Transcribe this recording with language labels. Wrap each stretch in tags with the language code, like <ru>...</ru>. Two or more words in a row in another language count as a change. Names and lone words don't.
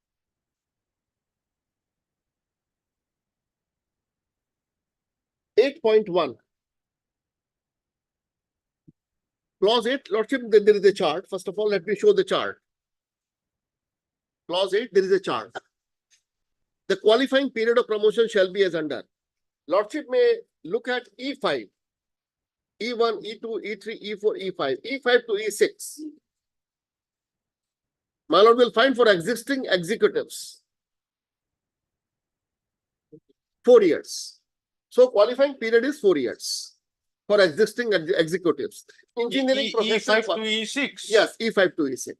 <en>(8.1). Clause 8, lordship, there is a chart. First of all, let me show the chart. Clause 8, there is a chart. The qualifying period of promotion shall be as under. Lordship may look at E5, E1, E2, E3, E4, E5, E5 to E6. My lord will find for existing executives 4 years. So qualifying period is 4 years for existing executives. Engineering professional. E5 to E6. Yes, E5 to E6.</en>